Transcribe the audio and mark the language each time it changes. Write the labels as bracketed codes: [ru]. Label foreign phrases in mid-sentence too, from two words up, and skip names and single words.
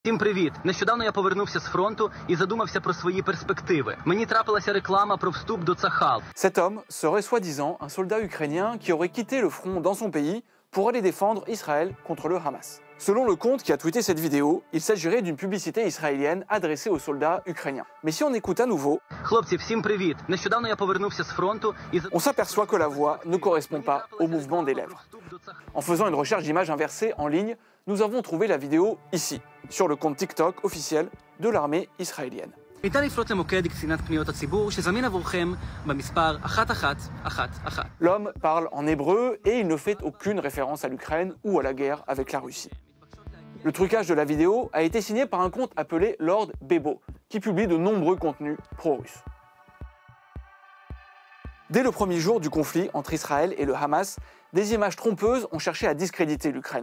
[uk] Всім привіт! Нещодавно я повернувся з фронту і задумався про свої перспективи. Мені трапилася реклама про вступ до Цахал. [fr] Cet homme serait soi-disant un soldat ukrainien qui aurait quitté le front dans son pays pour aller défendre Israël contre le Hamas. Selon le compte qui a tweeté cette vidéo, il s'agirait d'une publicité israélienne adressée aux soldats ukrainiens. Mais si on écoute à nouveau, [uk] Хлопці, всім привіт! Нещодавно я повернувся з фронту і [fr] on s'aperçoit que la voix ne correspond pas au mouvement des lèvres. En faisant une recherche d'images inversées en ligne, nous avons trouvé la vidéo ici, sur le compte TikTok officiel de l'armée israélienne. [he] ניתן לפנות למוקד קצינת פניות הציבור שזמין עבורכם במספר 1111. [fr] L'homme parle en hébreu et il ne fait aucune référence à l'Ukraine ou à la guerre avec la Russie. Le trucage de la vidéo a été signé par un compte appelé Lord Bebo, qui publie de nombreux contenus pro-russes. Dès le premier jour du conflit entre Israël et le Hamas, des images trompeuses ont cherché à discréditer l'Ukraine.